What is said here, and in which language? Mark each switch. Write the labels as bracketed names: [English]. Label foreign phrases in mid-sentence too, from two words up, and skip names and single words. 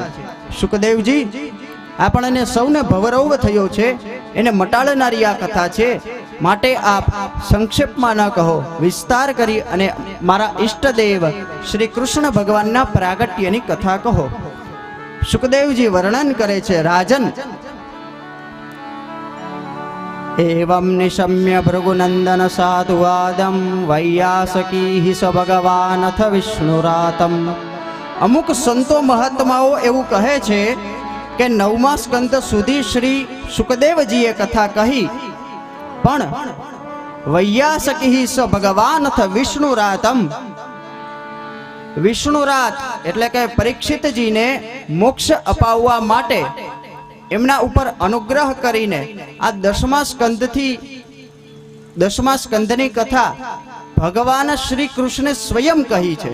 [Gujarati] સુખદેવજી, આપણને સૌને ભવરોગ થયો છે, એને મટાડનારી આ કથા છે. માટે આપ સંક્ષેપમાં ન કહો, વિસ્તાર કરી અને મારા ઈષ્ટદેવ શ્રી કૃષ્ણ ભગવાનના પ્રાગટ્યની કથા કહો. સુખદેવજી વર્ણન કરે છે. રાજન, [Sanskrit] एवं निशम्य भृगुनंदन साधुवादम वैयासकी स भगवानथ विष्णुरातम। [Gujarati] અમુક સંતો મહાત્માઓ એવં કહે છે કે 9મા સ્કંદ સુધી શ્રી સુખદેવજીએ કથા કહી, પણ [Sanskrit] वैयासकी स भगवानथ विष्णुरातम, [Gujarati] વિષ્ણુરાત એટલે કે પરીક્ષિતજીને મોક્ષ અપાવવા માટે એમના ઉપર અનુગ્રહ કરીને આ 10મા સ્કંદની કથા ભગવાન શ્રી કૃષ્ણે સ્વયં કહી છે.